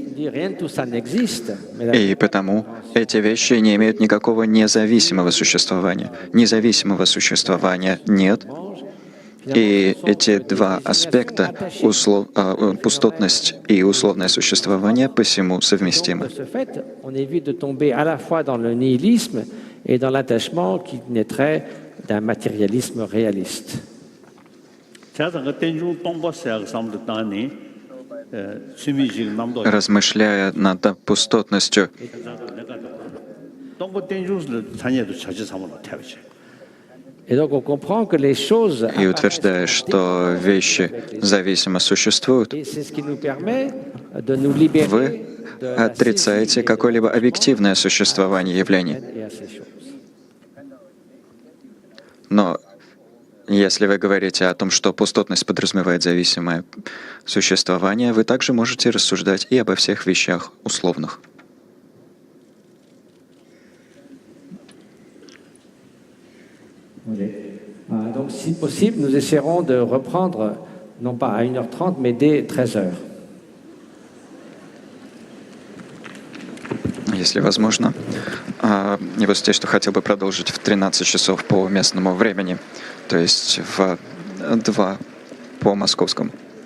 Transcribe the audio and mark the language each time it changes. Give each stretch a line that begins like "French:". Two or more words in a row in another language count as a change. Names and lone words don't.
Russian: И потому эти вещи не имеют никакого независимого существования. Независимого существования нет. И эти два аспекта, пустотность и условное существование, посему совместимы.
French: On évite de tomber à la fois dans le nihilisme et dans l'attachement qui naîtrait d'un matérialisme réaliste.
Russian: Размышляя над пустотностью,
French: Et donc on comprend que les choses
Russian: и утверждая, что вещи зависимо существуют,
French: et c'est ce qui nous permet de nous libérer
Russian: вы отрицаете какое-либо объективное существование явлений.
French: et à ces choses.
Russian: Но если вы говорите о том, что пустотность подразумевает зависимое существование, вы также можете рассуждать и обо всех вещах условных.
French: Donc si possible, nous essaierons de reprendre, non pas à 1h30, mais dès 13h.
Russian: Если возможно. Я вот здесь, что хотел бы продолжить в 13 часов по местному времени, то есть в 2 по московскому.